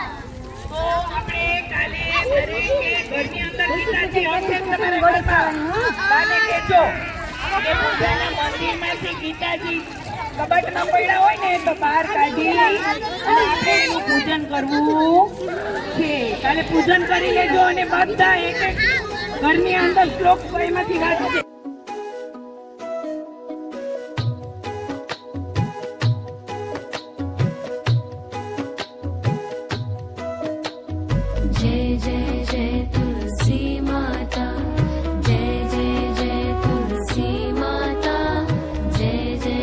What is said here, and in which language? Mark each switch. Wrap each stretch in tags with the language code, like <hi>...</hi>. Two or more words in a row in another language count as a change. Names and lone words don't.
<gu>તો આપણે કાલે ઘરની અંદર ગીતાજી હશે તમારા ઘરમાં, કાલે કહેજો કે પૂજાના મંદિરમાંથી ગીતાજી કબાટમાં પડ્યા હોય ને તો બહાર કાઢી અને આપણે એનું પૂજન કરવું છે. કાલે પૂજન કરી લેજો અને બધા એક એક ઘરની અંદર શ્લોક એમાંથી વાંચશે.</gu> <hi>जय जय जय तुलसी माता, जय जय जय तुलसी माता, जय जय</hi>